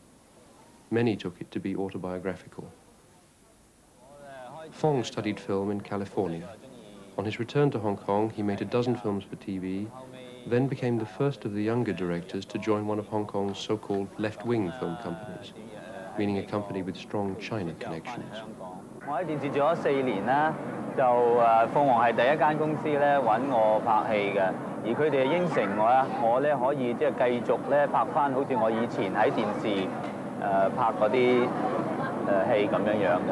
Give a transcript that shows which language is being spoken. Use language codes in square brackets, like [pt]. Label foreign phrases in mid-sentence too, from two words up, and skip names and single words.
[en] Many took it to be autobiographical. Fong studied film in California. On his return to Hong Kong, he made a dozen films for TV, then became the first of the younger directors to join one of Hong Kong's so-called left-wing film companies, meaning a company with strong China connections. [yue] 我喺電視做咗4年啦，就鳳凰係第一間公司咧揾我拍戲嘅，而佢哋應承我咧可以即係繼續咧拍翻好似我以前喺電視拍嗰啲戲咁樣嘅。